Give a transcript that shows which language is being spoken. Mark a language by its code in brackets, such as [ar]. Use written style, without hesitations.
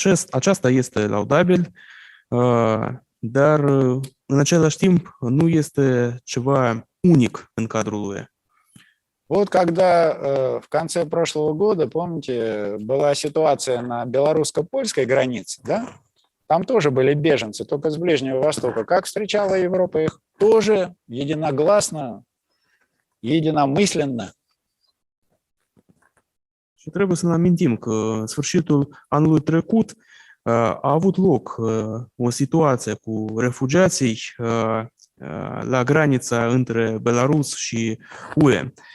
[ro] Aceasta este laudabil, dar în același timp nu este ceva unic în cadrul UE. [ru] Вот когда в конце прошлого года, помните, была ситуация на белорусско-польской границе, да? Там тоже были беженцы, только с Ближнего Востока. Как встречала Европа их? Тоже единогласно, единомысленно. [ro] Și trebuie să ne amintim că în sfârșitul anului trecut a avut loc o situație cu refugiații la granița între Belarus și UE.